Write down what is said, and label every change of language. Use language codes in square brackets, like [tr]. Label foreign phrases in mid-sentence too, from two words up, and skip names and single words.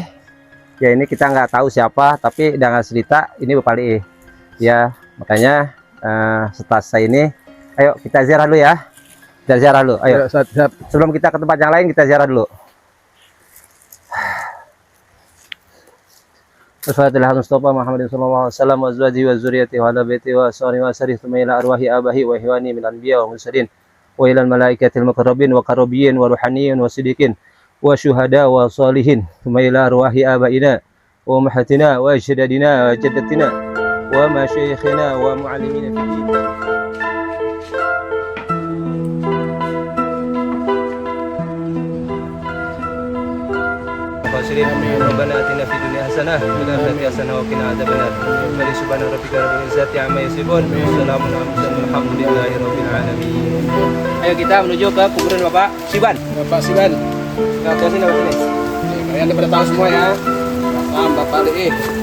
[id] Ya, ini kita nggak tahu siapa, tapi dengan cerita ini Bapak Liih. Ya, makanya setelah selesai ini, ayo kita ziarah dulu ya. Kita ziarah dulu. Ayo. Ustaz, siap. Sebelum kita ke tempat yang lain, kita ziarah dulu. [ar] الفاتحة مصطفى محمد صلى الله عليه وسلم وأزواجه وذريته وعلى بيته وأصحابه وسائر ثم إلى أرواح آبائه وإخوانه من الأنبياء والمرسلين وإلى الملائكة المقربين والكروبيين والروحانيين والصديقين والشهداء والصالحين ثم إلى أرواح آبائنا وأمهاتنا وأجدادنا وجداتنا ومشايخنا ومعلمينا في الدين. ربنا آتنا في الدنيا حسنة وفي الآخرة حسنة وقنا عذاب النار. سبحان ربك رب العزة عما يصفون وسلام على المرسلين والحمد لله رب العالمين. [id] Ayo kita menuju ke kuburan Bapak Siban. Bapak Siban. Nah, ke sini Bapak sini. Nih, kalian udah pada tahu semua ya. Makam Bapak Liih.